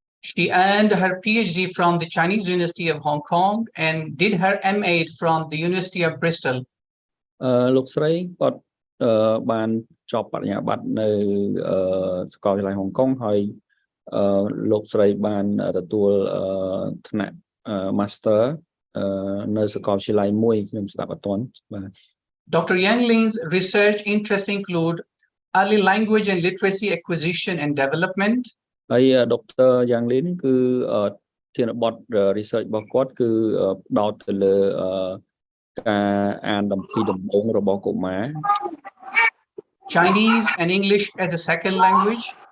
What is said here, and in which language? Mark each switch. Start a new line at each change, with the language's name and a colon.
English: She earned her PhD from the Chinese University of Hong Kong and did her MA from the University of Bristol.
Khmer: លោកស្រីគាត់បានចប់បរិញ្ញាបត្រនៅសាកលវិទ្យាល័យហុងកុងហើយលោកស្រីបានទទួលថ្នាក់ Master នៅសាកលវិទ្យាល័យមួយខ្ញុំស្ដាប់អត់ទាន់បាទ
English: Dr. Yang Ling's research interests include early language and literacy acquisition and development.
Khmer: ហើយ Dr. Yang Ling គឺធានបទ research របស់គាត់គឺផ្ដោតទៅលើការអានពីដំបូងរបស់កុមារ
English: Chinese and English as a second language.